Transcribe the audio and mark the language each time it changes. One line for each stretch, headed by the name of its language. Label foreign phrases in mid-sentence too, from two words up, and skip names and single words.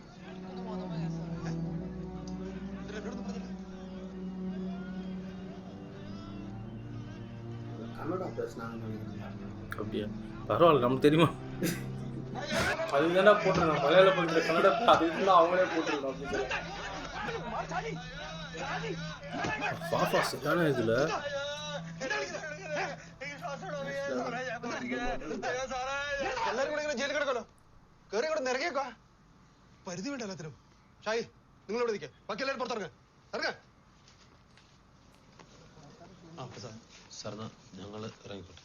Tamil: கன்னடா பேசினாங்க. அப்படியா? பரவாயில்ல, நமக்கு தெரியுமா? அதுதானே போட்டிருக்கான் மலையாள படத்துல கன்னட, அது இதுல அவங்களே போட்டிருக்கான். பாப்பா சரியான இதுல
Malayalam: എല്ലാരും കൂടെ ഇങ്ങനെ ജയിലിൽ കിടക്കല്ലോ. കയറി കൂടെ നിറങ്ങിയേക്കോ. പരിധി വേണ്ട എല്ലാത്തിനും. ഷായി, നിങ്ങൾ ഇവിടെ നിൽക്കേ, ബാക്കി എല്ലാവരും പുറത്തിറങ്ങ ഇറങ്ങ. സാർ ഞങ്ങൾ ഇറങ്ങിക്കോട്ടെ.